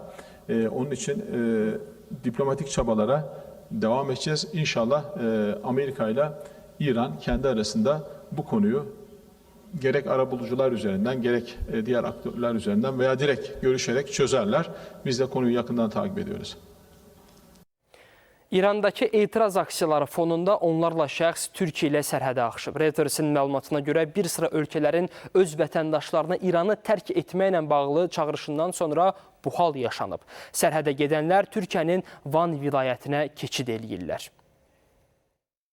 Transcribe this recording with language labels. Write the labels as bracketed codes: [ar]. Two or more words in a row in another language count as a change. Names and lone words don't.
[tr] Onun için diplomatik çabalara devam edeceğiz. İnşallah Amerika ile İran kendi arasında bu konuyu gerek arabulucular üzerinden gerek diğer aktörler üzerinden veya direkt görüşerek çözerler. Biz de konuyu yakından takip ediyoruz. [az] İrandakı etiraz aksiyaları fonunda onlarla şəxs Türkiyə ilə sərhədə axışıb. Reuters'in məlumatına görə bir sıra ölkələrin öz vətəndaşlarına İranı tərk etməklə bağlı çağırışından sonra bu hal yaşanıb. Sərhədə gedənlər Türkiyənin Van vilayətinə keçid eləyirlər.